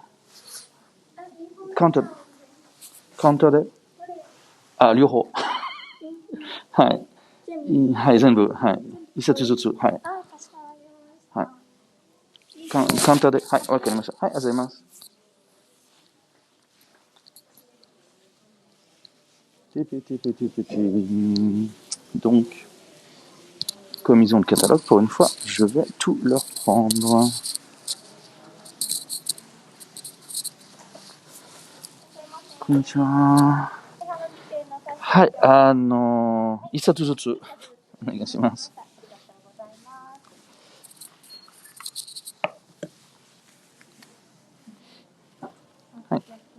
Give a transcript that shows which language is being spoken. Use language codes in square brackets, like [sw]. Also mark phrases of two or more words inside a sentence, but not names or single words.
[ja] カウンター、カウンターで？あ、両方。はい。はい、全部。はい。一冊ずつ。はい。はい。カウンターで。はい、わかりました。はい、ありがとうございます。 [fr] Donc, comme ils ont le catalogue, pour une fois, je vais tout leur prendre. [ja] こんにちは。はい、一冊ずつお願いします。はい。